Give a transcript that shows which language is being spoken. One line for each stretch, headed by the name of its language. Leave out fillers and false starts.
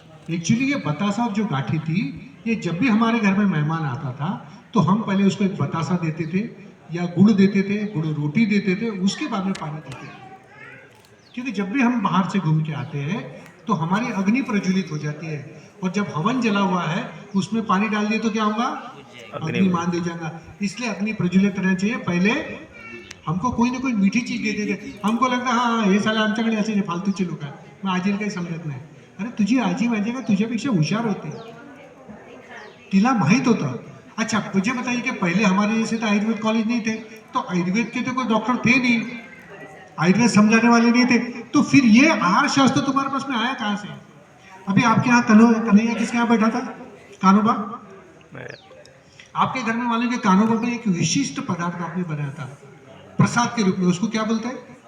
Hindi: Actually ये बतासा और जो गाठी थी, ये जब भी हमारे घर में मेहमान आता था तो हम पहले उसको एक बतासा देते थे या गुड़ देते थे, गुड़ रोटी देते थे, उसके बाद में पानी देते थे। क्योंकि जब भी हम बाहर से घूम के आते हैं तो हमारी अग्नि प्रज्वलित हो जाती है, और जब हवन जला हुआ है उसमें पानी डाल दिए तो क्या होगा? अग्नि मान दे जाएगा। इसलिए अग्नि प्रज्वलित करना चाहिए। पहले हमको कोई ना कोई मीठी चीज देते थे, हमको लगता हाँ
Marathi: हे साला आमच्याकडे असे फालतूचे लोक आहे, मग आजीला काही समजत नाही। अरे तुझी आजी माझी का तुझ्यापेक्षा हुशार होती, तिला माहित होतं।
Hindi: अच्छा मुझे बताइए कि पहले हमारे जैसे तो आयुर्वेद कॉलेज नहीं थे, तो आयुर्वेद के तो कोई डॉक्टर थे नहीं, आयुर्वेद समझाने वाले नहीं थे, तो फिर ये आहार शास्त्र तुम्हारे पास में आया कहाँ से? अभी आपके यहाँ कन्हैया किसके यहाँ बैठा था? कानोबा। आपके घर में वाले के कानोबा में एक विशिष्ट पदार्थ आपने बनाया था प्रसाद के रूप में, उसको क्या बोलते हैं?